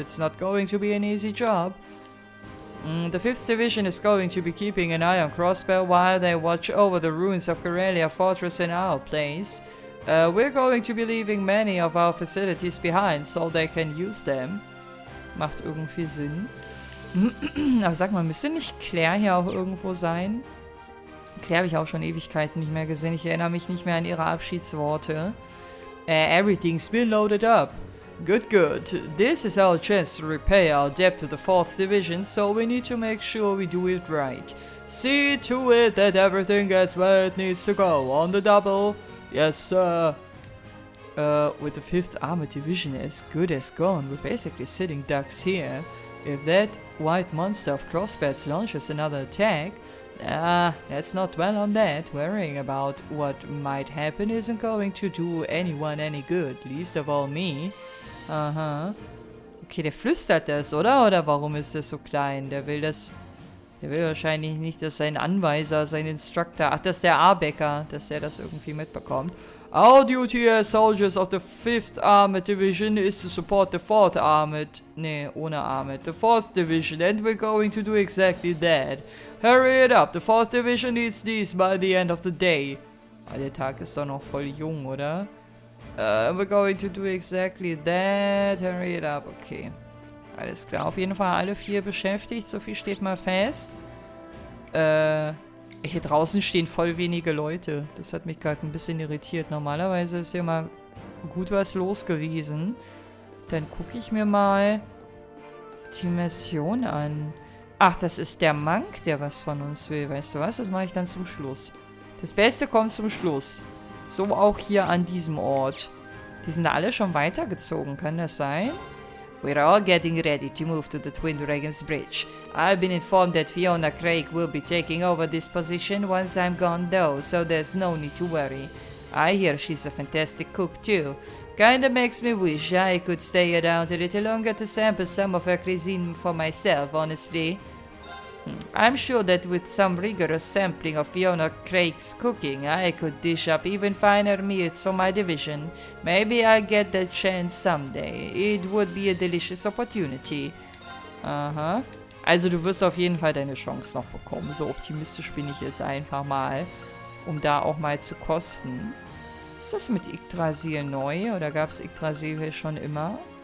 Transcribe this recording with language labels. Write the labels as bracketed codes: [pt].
[en] It's not going to be an easy job. The 5th Division is going to be keeping an eye on Crossbell while they watch over the ruins of Karelia Fortress in our place. We're going to be leaving many of our facilities behind, so they can use them. [de] Macht irgendwie Sinn. Aber sag mal, müsste nicht Claire hier auch irgendwo sein? Claire habe ich auch schon Ewigkeiten nicht mehr gesehen. Ich erinnere mich nicht mehr an ihre Abschiedsworte. [en] Everything's been loaded up. Good, good. This is our chance to repay our debt to the 4th Division, so we need to make sure we do it right. See to it that everything gets where it needs to go. On the double. Yes, sir. With the 5th Armored Division as good as gone, we're basically sitting ducks here. If that white monster of Crossbeds launches another attack, let's not dwell on that. Worrying about what might happen isn't going to do anyone any good, least of all me. Aha. [de] Okay, der flüstert das, oder? Oder warum ist das so klein? Der will wahrscheinlich nicht, dass sein Anweiser, sein Instructor, ach, das ist der Arbecker, dass er das irgendwie mitbekommt. [en] Our duty as soldiers of the 5th Armored Division is to support the 4th Armored, [de] ohne [en] Armored, the 4th Division, and we're going to do exactly that. Hurry it up, the 4th Division needs these by the end of the day. [de] Ah, der Tag ist doch noch voll jung, oder? [en] We're going to do exactly that. Hurry it up, okay. [de] Alles klar, auf jeden Fall alle 4 beschäftigt, so viel steht mal fest. Hier draußen stehen voll wenige Leute. Das hat mich gerade ein bisschen irritiert. Normalerweise ist hier mal gut was los gewesen. Dann gucke ich mir mal die Mission an. Ach, das ist der Monk, der was von uns will. Weißt du was? Das mache ich dann zum Schluss. Das Beste kommt zum Schluss. So auch hier an diesem Ort. Die sind alle schon weitergezogen, kann das sein? [en] We're all getting ready to move to the Twin Dragons Bridge. I've been informed that Fiona Craig will be taking over this position once I'm gone though, so there's no need to worry. I hear she's a fantastic cook too. Kinda makes me wish I could stay around a little longer to sample some of her cuisine for myself, honestly. I'm sure that with some rigorous sampling of Fiona Craig's cooking, I could dish up even finer meals for my division. Maybe I'll get that chance someday. It would be a delicious opportunity. Aha. [de] Also du wirst auf jeden Fall deine Chance noch bekommen. So optimistisch bin ich jetzt einfach mal, um da auch mal zu kosten. Ist das mit Yggdrasil neu oder gab es Yggdrasil hier schon immer?